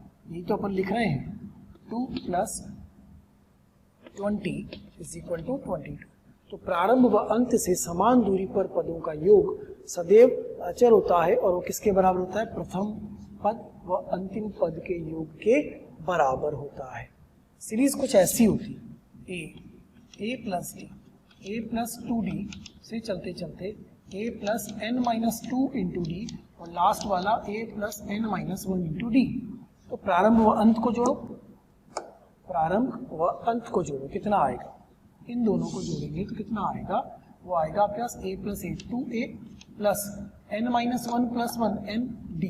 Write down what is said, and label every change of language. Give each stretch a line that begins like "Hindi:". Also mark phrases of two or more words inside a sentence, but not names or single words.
Hindi: यही तो अपन लिख रहे हैं 2 + 20 = 22। तो प्रारंभ व अंत से समान दूरी पर पदों का योग सदैव अचर होता है और वो किसके बराबर होता है, प्रथम पद व अंतिम पद के योग के बराबर होता है। सीरीज कुछ ऐसी होती है, a + d a + 2d से चलते चलते a + n - 2 × d और लास्ट वाला a + n - 1 × d। तो प्रारंभ व अंत को जोड़ो, प्रारंभ व अंत को जोड़ो, कितना आएगा, इन दोनों को जोड़ेंगे तो कितना आएगा, वो आएगा आपके पास a + a 2a + n - 1 + 1 n d।